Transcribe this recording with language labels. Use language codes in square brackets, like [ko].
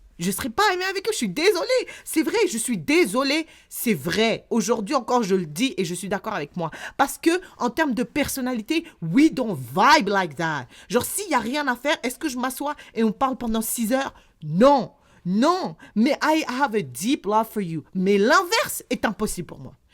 [fr] Je serais pas aimée avec eux, je suis désolée. C'est vrai, je suis désolée. C'est vrai. Aujourd'hui encore, je le dis et je suis d'accord avec moi. Parce que, en termes de personnalité, [en] we don't vibe like that. [fr] Genre, s'il y a rien à faire, est-ce que je m'assois et on parle pendant 6 heures? Non. Non. [en] Mais I have a deep love for you. [fr] Mais l'inverse est impossible pour moi.